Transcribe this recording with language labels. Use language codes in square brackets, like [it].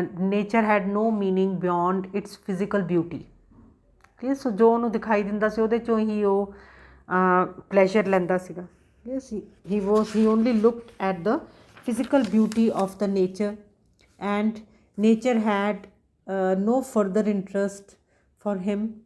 [en] nature had no meaning beyond its physical beauty। [pa] clear, so ਜੋ ਉਹਨੂੰ ਦਿਖਾਈ ਦਿੰਦਾ ਸੀ ਉਹਦੇ ਚੋਂ ਹੀ ਉਹ pleasure ਲੈਂਦਾ ਸੀਗਾ। [en] yes, he only looked at the physical beauty of the nature and nature had no further interest for him।